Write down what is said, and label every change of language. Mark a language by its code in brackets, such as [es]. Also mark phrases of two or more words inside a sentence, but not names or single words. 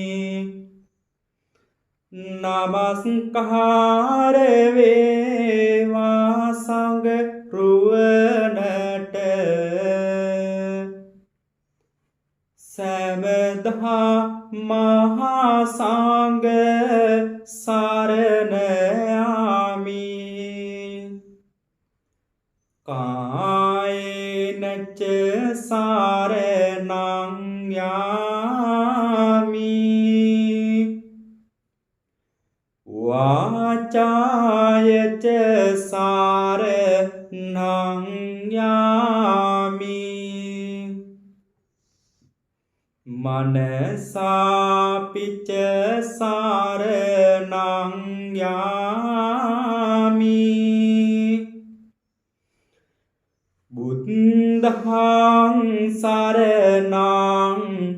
[si] නමස්කාර වේවා සංඝරුවනට සෑමදා මහා සංඝ සරණ යමි. [pi] කායේන ච සරණං යාමි වාචාය ච සරණං යාමි මනසාපි ච සරණං යාමි බුද්ධං සරණං